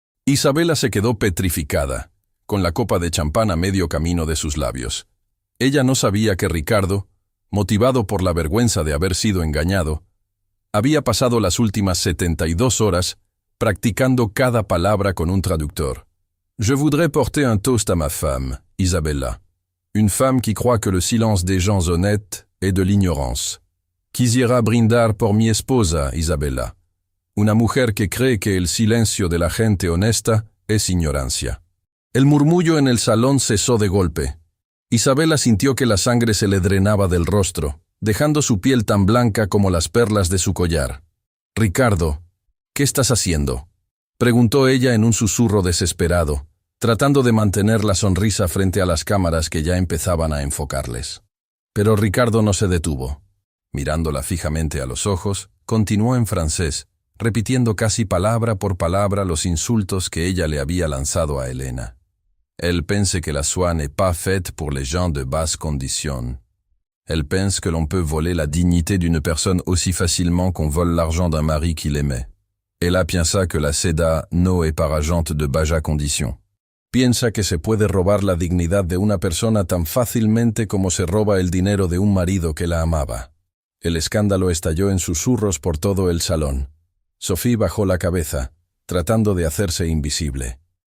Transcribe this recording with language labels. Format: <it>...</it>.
<es>Isabela se quedó petrificada, con la copa de champán a medio camino de sus labios. Ella no sabía que Ricardo, motivado por la vergüenza de haber sido engañado, había pasado las últimas 72 horas practicando cada palabra con un traductor.</es> <fr>«Je voudrais porter un toast à ma femme, Isabella. Une femme qui croit que le silence des gens honnêtes est de l'ignorance.</fr> <es>Quisiera brindar por mi esposa, Isabella. Una mujer que cree que el silencio de la gente honesta es ignorancia». El murmullo en el salón cesó de golpe. Isabela sintió que la sangre se le drenaba del rostro, dejando su piel tan blanca como las perlas de su collar. «Ricardo, ¿qué estás haciendo?», preguntó ella en un susurro desesperado, tratando de mantener la sonrisa frente a las cámaras que ya empezaban a enfocarles. Pero Ricardo no se detuvo. Mirándola fijamente a los ojos, continuó en francés, repitiendo casi palabra por palabra los insultos que ella le había lanzado a Elena.</es> <fr>Elle pense que la soie n'est pas faite pour les gens de basse condition. Elle pense que l'on peut voler la dignité d'une personne aussi facilement qu'on vole l'argent d'un mari qui l'aimait.</fr> <es>Ella piensa que la seda no est para gente de baja condition. Piensa que se puede robar la dignidad de una persona tan fácilmente como se roba el dinero de un marido que la amaba. El escándalo estalló en susurros por todo el salón. Sophie bajó la cabeza, tratando de hacerse invisible.</es>